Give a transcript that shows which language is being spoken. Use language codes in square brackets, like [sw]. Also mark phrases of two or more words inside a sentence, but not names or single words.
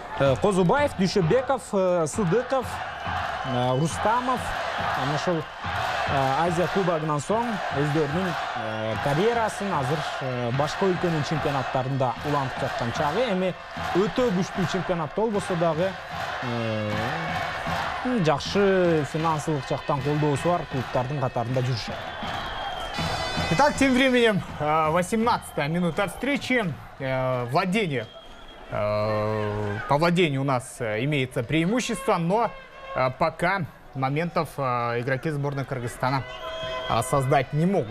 [ky] Козубаев, Дүйшөбеков, Сыдыков, Рустамов, ушул Азия кубогунан соң өздөрүнүн карьерасын азыр башка өлкөнүн чемпионаттарында улантып жаткан чагы. Эми өтө күчтүү чемпионат болбосо дагы жакшы финансылык жактан колдоосу бар клубтардын катарында жүрүшөт. [ru] Итак, тем временем 18-я минута встречи. Владение. По владению у нас имеется преимущество, но пока моментов игроки сборной Кыргызстана создать не могут.